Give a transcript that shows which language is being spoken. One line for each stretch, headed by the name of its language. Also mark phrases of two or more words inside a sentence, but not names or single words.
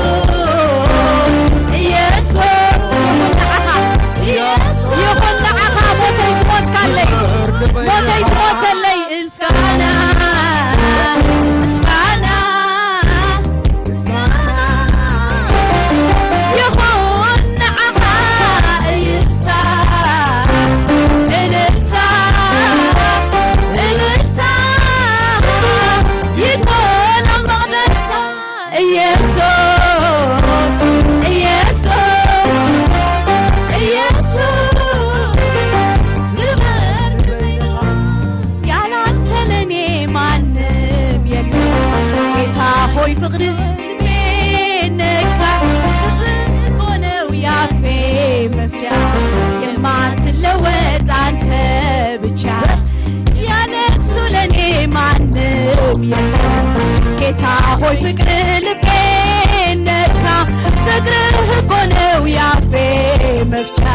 Tigrinya: ኢየሱስ ይኹን ንዓኻ ሞተይ ዝሞትካለይ ሞተይ ዝሞተለይ ምስጋና ምስጋና ይኹን ንዓኻ እልልታ እልልታ እልልታ ይቶን ኣብ መቕደስካ
Amharic: ኢየሱስ ኢየሱስ ኢየሱስ ግበር ያለ አንተ ለኔ ማንም የለም ጌታ ሆይ ፍቅር ልቤ ነካ እኮ ነው ያፌ መፍቻ የማትለወጥ አንተ ብቻ ያለ እሱ ለኔ ማንም የለም ጌታ ሆይ ፍቅር ልቤ ነካ ፍቅርህ እኮ ነው ያፌ መፍቻ